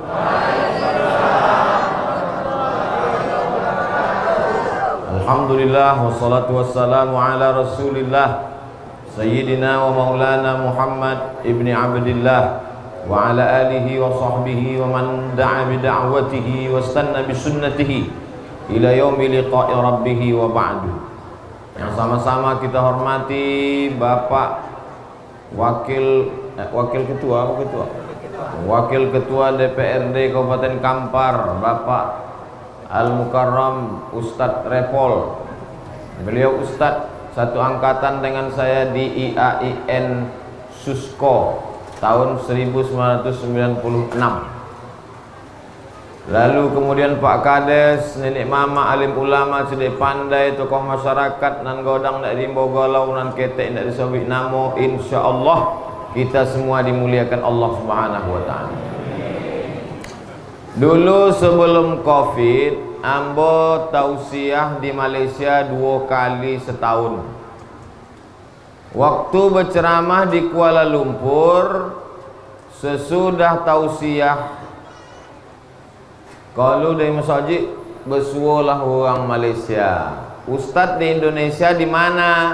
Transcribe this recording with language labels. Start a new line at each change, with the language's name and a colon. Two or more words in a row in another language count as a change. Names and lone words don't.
Arabic: الحمد لله والصلاة والسلام على رسول الله سيدنا ومولانا محمد ابن عبد الله وعلى آله وصحبه ومن دعا بدعوته واستن بسنته إلى يوم لقاء ربه وبعد.
Indonesian: Yang sama-sama kita hormati Bapak Wakil Ketua DPRD Kabupaten Kampar, Bapak Al-Mukarram Ustadz Repol. Beliau Ustadz satu angkatan dengan saya di IAIN Susko tahun 1996. Lalu kemudian Pak Kades, nenek mama, alim ulama, sudah pandai, tokoh masyarakat,
Minangkabau: nan godang, nak rimbo galau, nan ketek, nak disobik namo.
Arabic: إن شاء الله
Indonesian: kita semua dimuliakan Allah
Arabic: سبحانه وتعالى.
Indonesian: Dulu sebelum Covid, ambo tausiah di Malaysia 2 kali setahun. Waktu berceramah di Kuala Lumpur, sesudah tausiah, kalau dari masjid bersualah orang Malaysia, Ustadz di Indonesia di mana?